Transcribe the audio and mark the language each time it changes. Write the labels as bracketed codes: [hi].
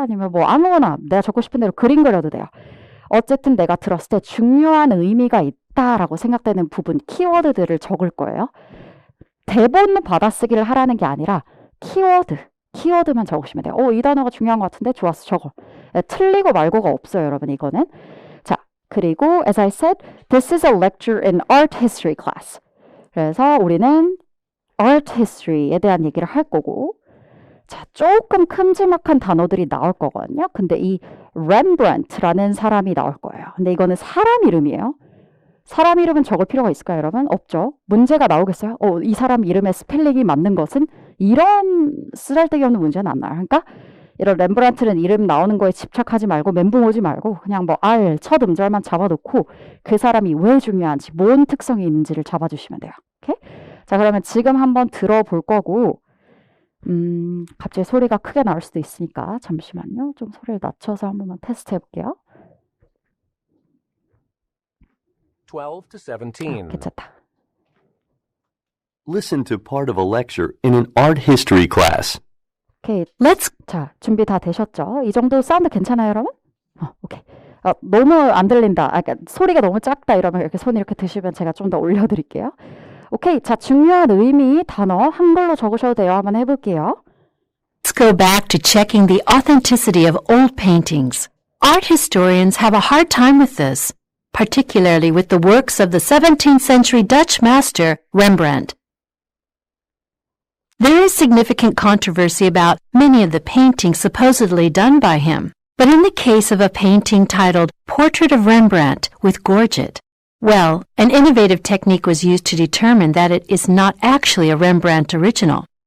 [ko] 아니면 뭐 아무거나 내가 적고 싶은 대로 그림 그려도 돼요. 어쨌든 내가 들었을 때 중요한 의미가 있다라고 생각되는 부분, 키워드들을 적을 거예요. 대본 받아쓰기를 하라는 게 아니라 키워드만 적으시면 돼요. 이 단어가 중요한 것 같은데 좋았어, 적어. 틀리고 말고가 없어요, 여러분. 이거는. 자, 그리고 [en] as I said, this is a lecture in art history class. [ko] 그래서 우리는 art history에 대한 얘기를 할 거고 자, 조금 큼지막한 단어들이 나올 거거든요. 근데 이 Rembrandt라는 사람이 나올 거예요. 근데 이거는 사람 이름이에요. 사람 이름은 적을 필요가 있을까요, 여러분? 없죠. 문제가 나오겠어요? 이 사람 이름의 스펠링이 맞는 것은 이런 쓰잘데기 없는 문제는 안 나와요. 그러니까 이런 렘브란트는 이름 나오는 거에 집착하지 말고 멘붕 오지 말고 그냥 뭐 첫 음절만 잡아놓고 그 사람이 왜 중요한지, 뭔 특성이 있는지를 잡아주시면 돼요. 오케이? 자, 그러면 지금 한번 들어볼 거고 갑자기 소리가 크게 나올 수도 있으니까 잠시만요. 좀 소리를 낮춰서 한 번만 테스트 해볼게요. [en] 12 to 17. [ko] 괜찮다. [en] Listen to part of a lecture in an art history class. [ko] 오케이. 자, 준비 다 되셨죠? 이 정도 사운드 괜찮아요, 여러분? 오케이. 너무 안 들린다. 그러니까 소리가 너무 작다 이러면 이렇게 손 이렇게 드시면 제가 좀 더 올려드릴게요. 오케이. 자, 중요한 의미 단어 한글로 적으셔도 돼요. 한번 해볼게요. [en] Let's go back to checking the authenticity of old paintings. Art historians have a hard time with this, particularly with the works of the 17th century Dutch master Rembrandt. There is significant controversy about many of the paintings supposedly done by him, but in the case of a painting titled Portrait of Rembrandt with Gorget, well, an innovative technique was used to determine that it is not actually a Rembrandt original.